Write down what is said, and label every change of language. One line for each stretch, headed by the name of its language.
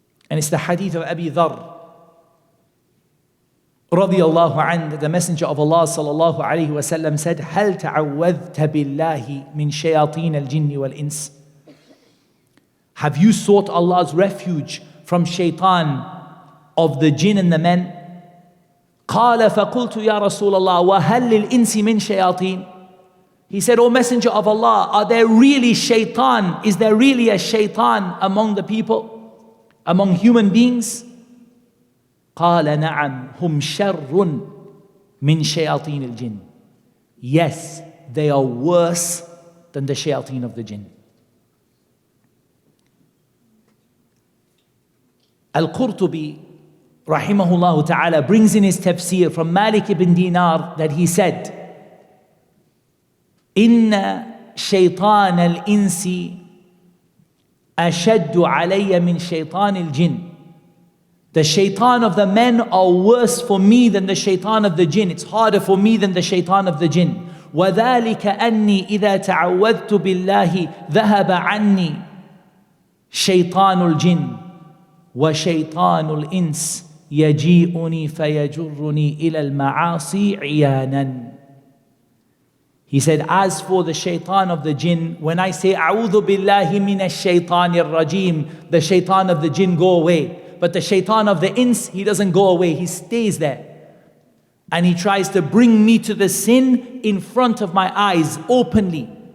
English: And it's the hadith of Abi Dharr radiyallahu anhu. The Messenger of Allah sallallahu alayhi wasallam said,
Arabic: هل تعوذت بالله من شياطين الجن والإنس?
English: Have you sought Allah's refuge from shaitan of the jinn and the men?
Arabic: قال فقلت يا رسول الله وهل للإنس من شياطين?
English: He said, O Messenger of Allah, are there really shaitan? Is there really a shaitan among the people, among human beings?
Arabic: قال نعم هم شر من شياطين الجن.
English: Yes, they are worse than the shayateen of the jinn. Al-Qurtubi rahimahullah ta'ala brings in his tafsir from Malik ibn Dinar that he said,
Arabic: إن شيطان الإنس أشد علي من شيطان الجن.
English: The shaitan of the men are worse for me than the shaitan of the jinn. It's harder for me than the shaitan of the jinn.
Arabic: وذلك أني إذا تعوذت بالله ذهب عني شيطان الجن وشيطان الإنس يجيئني فيجرني إلى المعاصي عيانا.
English: He said, as for the shaitan of the jinn, when I say
Arabic: أعوذ بالله من الشيطان الرجيم,
English: the shaitan of the jinn go away. But the shaitan of the ins, he doesn't go away, he stays there. And he tries to bring me to the sin in front of my eyes, openly.